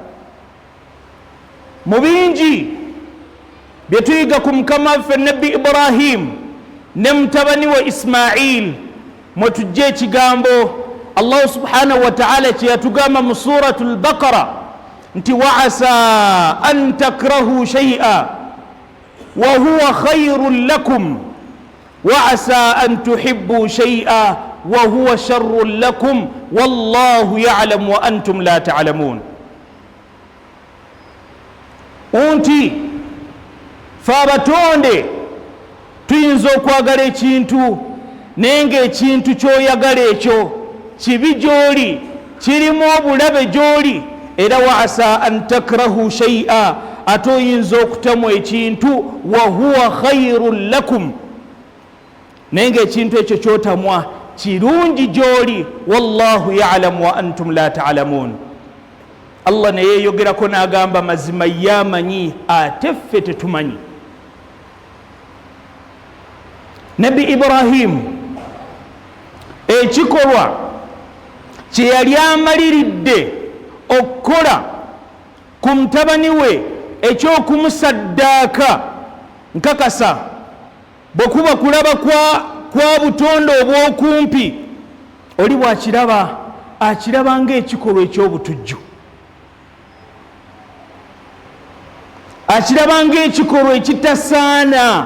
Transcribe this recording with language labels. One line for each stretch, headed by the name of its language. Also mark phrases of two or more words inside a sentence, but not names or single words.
Ganda: Mu bingi bye tuyiga ku Mukama waffe nabbi Ibrahim ne mutabani we Ismail, mwe tujja ekigambo Allah
Arabic: سبحانه وتعالى
Ganda: kye yatugamba mu suratul Baqara nti
Arabic: وعسى أن تكرهوا شيئا وهو خير لكم وعسى أن تحبوا شيئا وهو شر لكم والله يعلم وأنتم لا تعلمون.
Ganda: Unti fe abatonde tuyinza okwagala ekintu naye ng'ekintu ky'oyagala ekyo kibi gy'oli kirimu obulabe gy'oli, era
Arabic: وعسى أن تكرهوا شيئا,
Ganda: ate oyinza okutamu ekintu
Arabic: وهو خير لكم,
Ganda: naye ng'ekintu ekyo kyotamwa kirungi gy'oli,
Arabic: والله يعلم وأنتم لا تعلمون.
Ganda: Allah ne yeeyogerako n'agamba mazima ye amanyi ate ffe tetumanyi. Nabi Ibrahim ekikolwa kye yali amaliridde okukola ku mutabani we eky'okumusaddaaka, nkakasa bwe kuba kulaba kwa butonde obw'okumpi oli bw'akiraba akiraba ng'ekikolwa eky'obutujju, akiraba ng'ekikolwa ekitasaana.